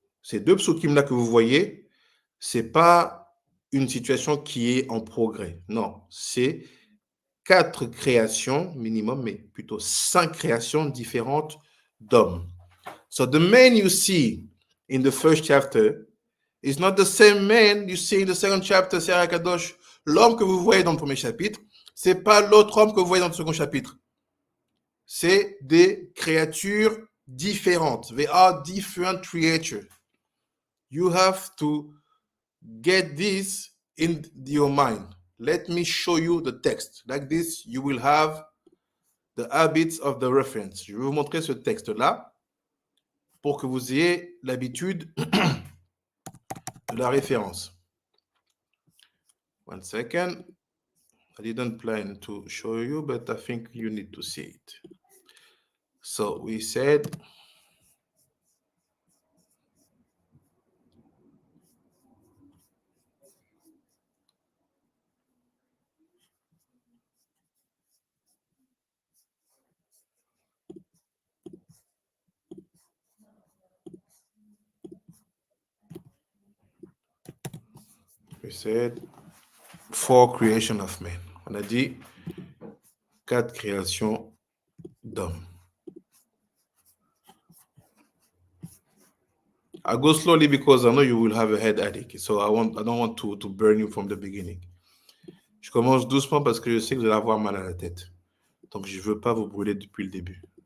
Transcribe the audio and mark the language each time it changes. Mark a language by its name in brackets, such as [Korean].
[French] Ces deux psukim-là que vous voyez, c'est pas une situation qui est en progrès. Non, c'est 4 créations minimum, mais plutôt 5 créations différentes d'hommes. [English] So the man you see in the first chapter is not the same man you see in the second chapter, [French] c'est Hakadosh. L'homme que vous voyez dans le premier chapitre, c'est pas l'autre homme que vous voyez dans le second chapitre. C'est des créatures différentes. [English] They are different creatures. You have to get this in your mind. Let me show you the text. Like this, you will have the habits of the reference. [French] Je vais vous montrer ce texte-là pour que vous ayez l'habitude de la référence. [English] One second. I didn't plan to show you, but I think you need to see it. So we said, four creation of men. [French] On a dit 4 créations d'hommes. [English] I go slowly because I know you will have a headache. So I don't want to burn you from the beginning. [French] Je commence doucement parce que je sais que vous allez avoir mal à la tête. Donc je ne veux pas vous brûler depuis le début.